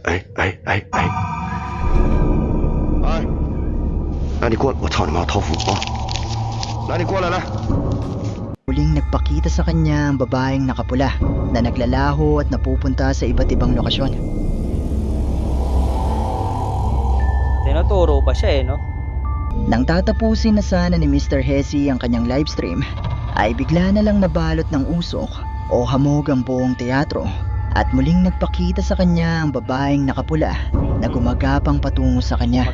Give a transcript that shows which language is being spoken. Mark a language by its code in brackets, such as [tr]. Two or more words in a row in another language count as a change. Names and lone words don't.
[zh] 来你过来，我操你妈，桃符啊！来你过来来。 [tl] Muling nagpakita sa kanya ang babaeng nakapula na naglalaho at napupunta sa iba't ibang lokasyon. Tinuturo pa siya no? Nang tatapusin na sana ni Mr. Hesi ang kanyang livestream, ay bigla na lang nabalot ng usok o hamog ang buong teatro at muling nagpakita sa kanya ang babaeng nakapula na gumagapang patungo sa kanya.